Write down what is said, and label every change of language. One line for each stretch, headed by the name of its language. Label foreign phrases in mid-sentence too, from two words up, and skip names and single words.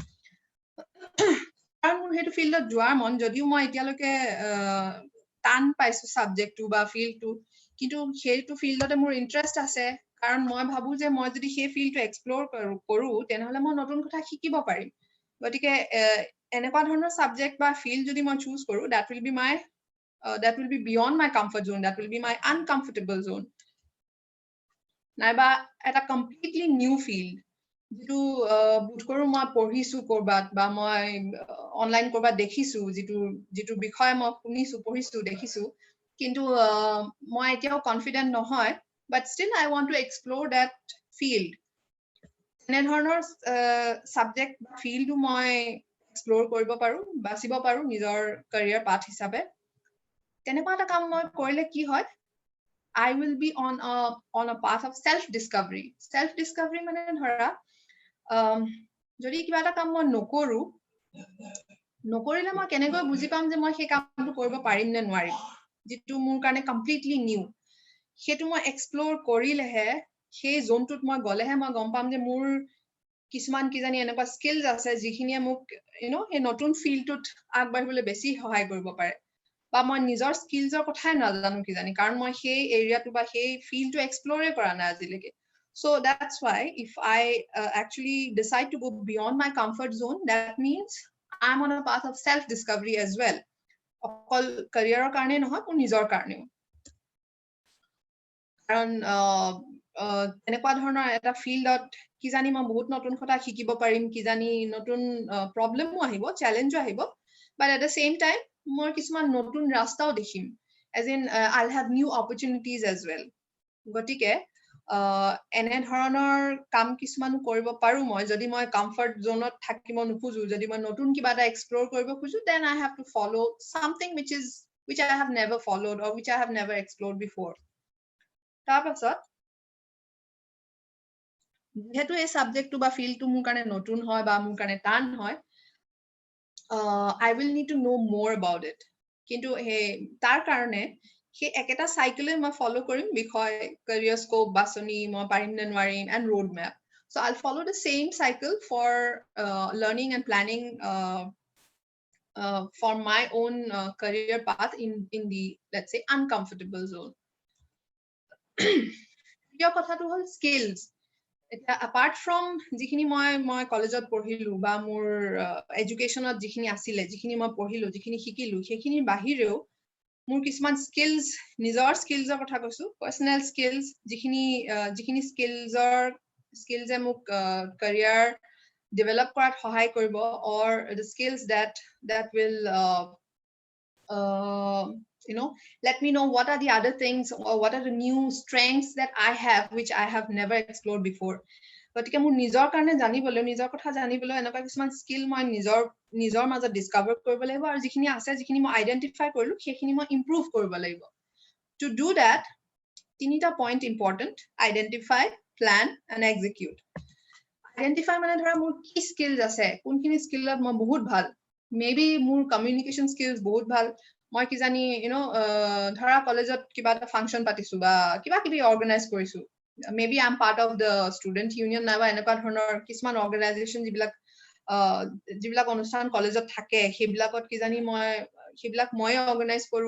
Assamese: কাৰণ মোৰ সেইটো ফিল্ডত যোৱাৰ মন যদিও মই এতিয়ালৈকে টান পাইছো সাবজেক্টটো বা ফিল্ডটো কিন্তু সেইটো ফিল্ডতে মোৰ ইন্টাৰেষ্ট আছে কাৰণ মই ভাবো যে মই যদি সেই ফিল্ডটো এক্সপ্লোৰ কৰো তেনেহলে মই নতুন কথা শিকিব পাৰিম গতিকে এনেকুৱা ধৰণৰ সাবজেক্ট বা ফিল্ড যদি মই চুজ কৰো
English: that will be beyond my comfort zone that will be my uncomfortable zone
Assamese: নাইবা এটা
English: completely new field
Assamese: যেটো বুট কৰো মই পঢ়িছো কৰবাত বা মই অনলাইন কৰবাত দেখিছো যেটো বিষয় মই শুনিছো পঢ়িছো দেখিছো কিন্তু মই এতিয়াও কনফিডেন্ট নহয়
English: but still I want to explore that field
Assamese: এনে ধৰণৰ সাবজেক্ট বা ফিল্ডটো মই এক্সপ্লোৰ কৰিব পাৰো বাচিব পাৰো নিজৰ
English: career path
Assamese: হিচাপে তেনেকুৱা এটা কাম মই কৰিলে কি হয়
English: I will be on a path of self discovery
Assamese: মানে ধৰা যদি কিবা এটা কাম মই নকৰিলে মই কেনেকৈ বুজি পাম যে মই সেই কামটো কৰিব পাৰিম নে নোৱাৰিম যেটো মোৰ কাৰণে
English: completely new
Assamese: সেইটো মই এক্সপ্লোৰ কৰিলেহে সেই জোনটোত মই গলেহে মই গম পাম যে মোৰ কিছুমান কিজানি এনেকুৱা স্কিলছ আছে যিখিনিয়ে মোক সেই নতুন ফিল্ডটোত আগবাঢ়িবলৈ বেছি সহায় কৰিব পাৰে বা মই নিজৰ স্কিলছৰ কথাই নাজানো কিজানি কাৰণ মই সেই এৰিয়াটো বা সেই ফিল্ডটো এক্সপ্লোৰে কৰা নাই আজিলৈকে
English: so that's why if I actually decide to go beyond my comfort zone that means I'm on a path of self discovery as well
Assamese: অকল career কাৰণে নহয় মোৰ নিজৰ কাৰণেও কাৰণ এনেকুৱা ধৰণৰ এটা ফিল্ডত কিজানি মই বহুত নতুন কথা শিকিব পাৰিম কিজানি নতুন প্ৰবলেমো আহিব চেলেঞ্জো আহিব
English: but at the same
Assamese: time মই কিছুমান নতুন ৰাস্তাও দেখিম
English: as in I'll have new opportunities as well
Assamese: গতিকে এনে ধৰণৰ কাম কিছুমান কৰিব পাৰো মই যদি মই
English: comfort zoneত
Assamese: থাকিব নোখোজো যদি মই নতুন কিবা এটা এক্সপ্লোৰ কৰিব খোজো
English: then I have to follow something which I have never followed or which I have never explored before
Assamese: তাৰপাছত যেহেতু এই সাবজেক্টটো বা ফিল্ডটো মোৰ কাৰণে নতুন হয় বা মোৰ কাৰণে টান হয়
English: I will need to know more about it
Assamese: কিন্তু তাৰ কাৰণে সেই একেটা সাইকেলে মই ফলো কৰিম বিষয়
English: career scope
Assamese: বাছনি মই পাৰিম নে নোৱাৰিম
English: and road map so I'll follow the same cycle for learning and planning for my own career path in the let's say uncomfortable zone your কথাটো
Assamese: হল
English: skills apart from
Assamese: যিখিনি মই কলেজত পঢ়িলো বা মোৰ এডুকেশনত যিখিনি আছিলে যিখিনি মই পঢ়িলো যিখিনি শিকিলো সেইখিনি বাহিৰেও মোৰ কিছুমান স্কিলছ নিজৰ স্কিলছৰ কথা কৈছো
English: personal skills
Assamese: যিখিনি স্কিলছে মোক
English: career develop
Assamese: কৰাত সহায় কৰিব,
English: or the skills that will let me know what are the other things or what are the new strengths that I have which I have never explored before.
Assamese: গতিকে মোৰ নিজৰ কাৰণে জানিবলৈ, নিজৰ কথা জানিবলৈ এনেকুৱা কিছুমান স্কিল মই নিজৰ মাজত ডিস্কভাৰ কৰিব লাগিব, আৰু যিখিনি আছে, যিখিনি মই আইডেন্টিফাই কৰিলো, সেইখিনি মই ইম্প্ৰুভ কৰিব লাগিব।
English: To do that, তিনিটা point important: identify, plan and execute.
Assamese: আইডেন্টিফাই মানে ধৰা মোৰ কি স্কিলছ আছে, কোনখিনি স্কিলত মই বহুত ভাল, মেবি মোৰ
English: communication skills
Assamese: বহুত ভাল, মই কি জানি ধৰা কলেজত কিবা এটা ফাংচন পাতিছো বা কিবা কিবি অৰ্গেনাইজ কৰিছো,
English: maybe I am part of the student union
Assamese: নাইবা এনেকুৱা ধৰণৰ কিছুমান অৰ্গেনাইজেশ্যন যিবিলাক অনুষ্ঠান কলেজত থাকে, সেইবিলাকত কি জানি সেইবিলাক ময়ে অৰ্গেনাইজ কৰো।